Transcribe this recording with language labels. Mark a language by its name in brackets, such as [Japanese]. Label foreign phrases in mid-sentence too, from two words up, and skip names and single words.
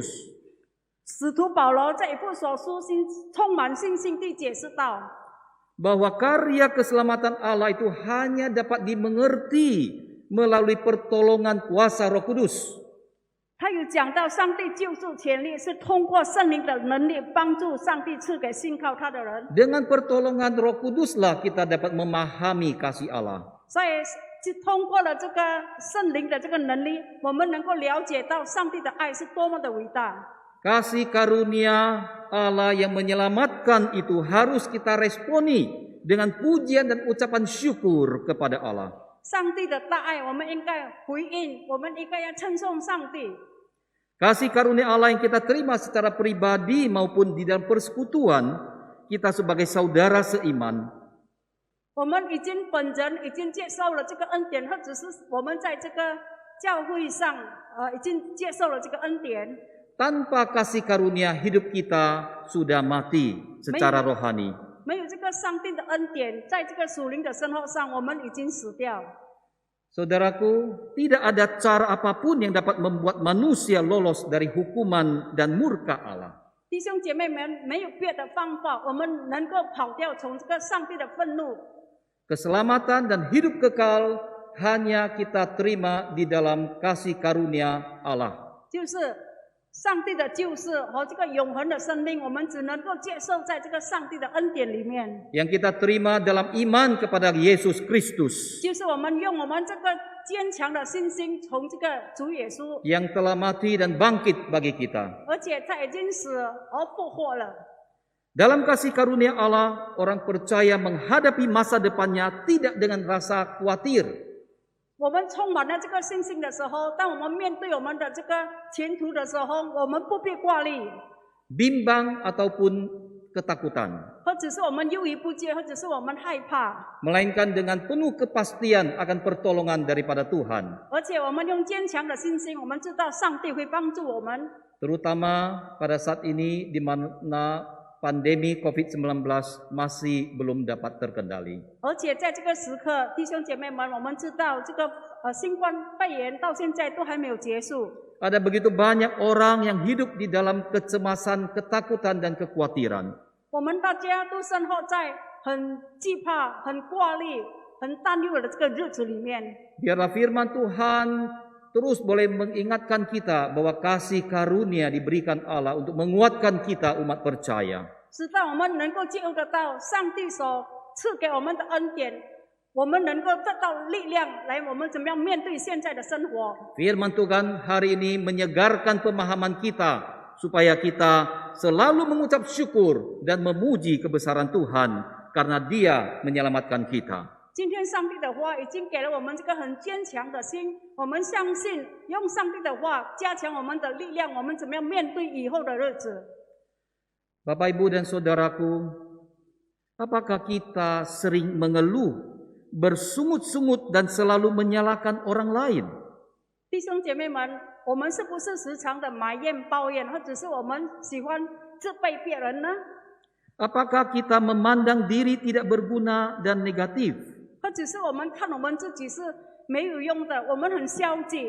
[Chinese] 使徒保罗在以弗所书充满信心地解释道， [Indonesian] Bahwa karya keselamatan Allah itu hanya dapat dimengerti melalui pertolongan kuasa Roh Kudus. [Chinese] 他有讲到上帝救赎权利是通过圣灵的能力帮助上帝赐给信靠他的人， [Indonesian] Dengan pertolongan Roh Kuduslah kita dapat memahami kasih Allah. [Chinese] 所以就通过了这个圣灵的这个能力，我们能够了解到上帝的爱是多么的伟大。 [Indonesian] Kasih karunia Allah yang menyelamatkan itu harus kita responi dengan pujian dan ucapan syukur kepada Allah. [Chinese] 上帝的大爱，我们应该回应，我们应该要称颂上帝。 [Indonesian] Kasih karunia Allah yang kita terima secara pribadi maupun di dalam persekutuan, kita sebagai saudara seiman. [Chinese] 我们本人已经接受了这个恩典，或者是我们在这个教会上，已经接受了这个恩典。 [Indonesian] Tanpa kasih karunia, hidup kita sudah mati secara rohani. [Chinese] 没有这个上帝的恩典，在这个属灵的生活上，我们已经死掉。 [Indonesian] Saudaraku, tidak ada cara apapun yang dapat membuat manusia lolos dari hukuman dan murka Allah. [Chinese] 弟兄姐妹们，没有别的方法，我们能够跑掉从这个上帝的愤怒。 [Indonesian] Keselamatan dan hidup kekal hanya kita terima di dalam kasih karunia Allah. [Chinese] 就是上帝的救世和这个永恒的生命，我们只能够接受在这个上帝的恩典里面。 [Indonesian] Yang kita terima dalam iman kepada Yesus Kristus [Chinese] 就是我们用我们这个坚强的信心，从这个主耶稣， [Indonesian] yang telah mati dan bangkit bagi kita. [Chinese] 而且他已经死而复活了。 [Indonesian] Dalam kasih karunia Allah, orang percaya menghadapi masa depannya tidak dengan rasa khawatir. [Chinese] 我们充满了这个信心的时候，当我们面对我们的这个前途的时候，我们不必挂虑， [Indonesian] bimbang ataupun ketakutan, [Chinese] 或者是我们忧疑不决，或者是我们害怕， [Indonesian] melainkan dengan penuh kepastian akan pertolongan daripada Tuhan, [Chinese] 而且我们用坚强的信心，我们知道上帝会帮助我们。 [Indonesian] terutama pada saat ini di mana pandemi COVID-19 masih belum dapat terkendali. [Chinese] 而且在这个时刻，弟兄姐妹们，我们知道这个新冠肺炎到现在都还没有结束。 [Indonesian] Ada begitu banyak orang yang hidup di dalam kecemasan, ketakutan, dan kekhawatiran. [Chinese] 我们大家都生活在很惧怕、很挂虑、很担忧的这个日子里面。 [Indonesian] Biarlah firman Tuhan terus boleh mengingatkan kita bahwa kasih karunia diberikan Allah untuk menguatkan kita umat percaya. [Chinese] 直到我们能够接受得到上帝所赐给我们的恩典，我们能够得到力量来，我们怎么样面对现在的生活。 [Indonesian] Firman Tuhan hari ini menyegarkan pemahaman kita supaya kita selalu mengucap syukur dan memuji kebesaran Tuhan karena Dia menyelamatkan kita. [Chinese] 今天上帝的话已经给了我们这个很坚强的心，我们相信用上帝的话加强我们的力量，我们怎么样面对以后的日子。 [Indonesian] Bapak, Ibu, dan Saudaraku, apakah kita sering mengeluh, bersungut-sungut, dan selalu menyalahkan orang lain? [Chinese] 弟兄姐妹们，我们是不是时常的埋怨、抱怨，或者是我们喜欢责备别人呢？ [Indonesian] Apakah kita memandang diri tidak berguna dan negatif? [Chinese] 或者是我们看我们自己是没有用的，我们很消极。